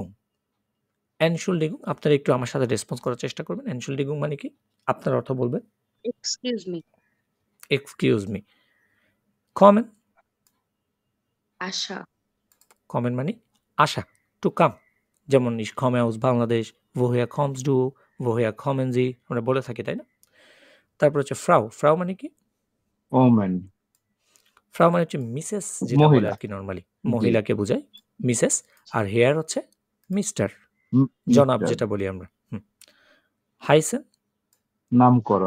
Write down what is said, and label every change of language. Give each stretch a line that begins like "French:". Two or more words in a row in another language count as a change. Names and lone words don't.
Bangla: এনশুলডিগুং, আপনারা একটু আমার সাথে রেসপন্স করার চেষ্টা করবেন। এনশুলডিগুং মানে কি? আপনার অর্থ বলবেন।
English: Excuse me. Excuse me. কমেন।
Bangla: আশা। কমেন মানে আশা,
English: to come.
Bangla: যেমন
German: ich komme aus
Bangla: বাংলাদেশ,
German: woher kommst du, woher kommen Sie,
Bangla: আমরা বলে থাকি, তাই না? তারপর হচ্ছে ফ্রাউ। ফ্রাউ মানে কি? ওমেন। ফ্রাউ মানে হচ্ছে মিসেস, যেটা বলে মহিলা। আর কি নরমালি জি। মহিলাকে বোঝায় মিসেস। আর হেয়ার হচ্ছে মিস্টার, জনাব যেটা বলি আমরা। হাইসেন নামকরণ।